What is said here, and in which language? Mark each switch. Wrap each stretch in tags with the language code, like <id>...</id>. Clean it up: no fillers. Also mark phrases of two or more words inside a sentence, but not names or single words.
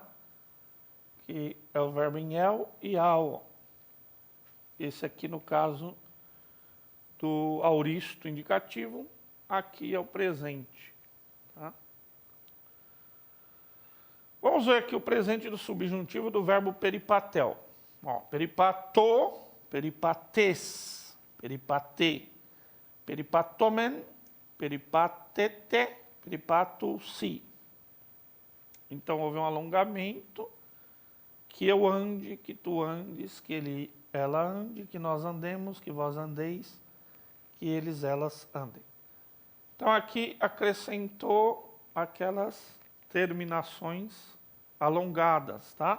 <pt>Que é o verbo em el e ao. Esse aqui, no caso do auristo indicativo, aqui é o presente. Tá? Vamos ver aqui o presente do subjuntivo do verbo peripatel. Ó,</pt> <el>περιπατῶ, περιπατῇς, περιπατῇ, περιπατῶμεν, περιπατῆτε, περιπατῶσι.</el> <pt>Então houve um alongamento, que eu ande, que tu andes, que ela ande, que nós andemos, que vós andeis, que eles, elas andem. Então aqui acrescentou aquelas terminações alongadas, tá?</pt>